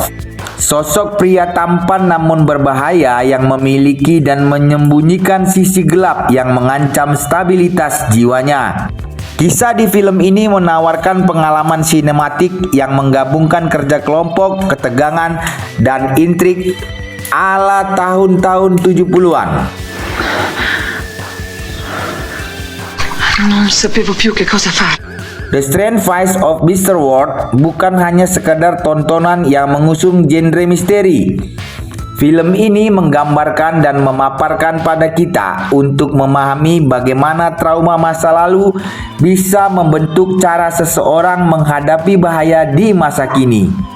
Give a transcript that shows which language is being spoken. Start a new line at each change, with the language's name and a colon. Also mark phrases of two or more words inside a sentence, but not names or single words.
Indonesian: Sosok pria tampan namun berbahaya yang memiliki dan menyembunyikan sisi gelap yang mengancam stabilitas jiwanya. Kisah di film ini menawarkan pengalaman sinematik yang menggabungkan kerja kelompok, ketegangan, dan intrik ala tahun-tahun 70-an.
Italian: Non sapevo più che cosa fare.
Indonesian: The Strange Vice of Mr. Ward bukan hanya sekedar tontonan yang mengusung genre misteri. Film ini menggambarkan dan memaparkan pada kita untuk memahami bagaimana trauma masa lalu bisa membentuk cara seseorang menghadapi bahaya di masa kini.